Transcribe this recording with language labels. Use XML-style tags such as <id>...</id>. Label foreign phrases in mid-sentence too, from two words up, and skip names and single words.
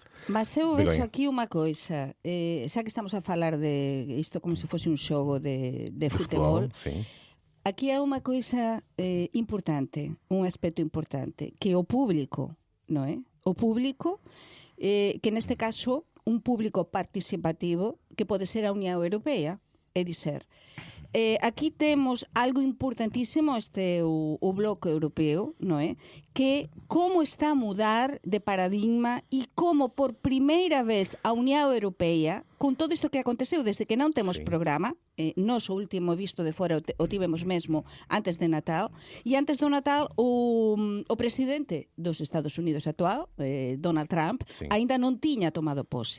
<pt>Mas eu vejo aqui uma coisa, já que estamos a falar de isto como se fosse um jogo de futebol, sim. Aqui há uma coisa importante, um aspecto importante, que o público, não é? O público, que neste caso, um público participativo, que pode ser a União Europeia, é dizer,</pt> <gl>aquí temos algo importantísimo, este o bloco europeo, non é? Que como está a mudar de paradigma e como por primeira vez a Unión Europea, con todo isto que aconteceu desde que non temos programa, nós o último visto de fora o tivemos mesmo antes de Natal, e antes do Natal o presidente dos Estados Unidos actual, Donald Trump, ainda non tiña tomado pose.</gl>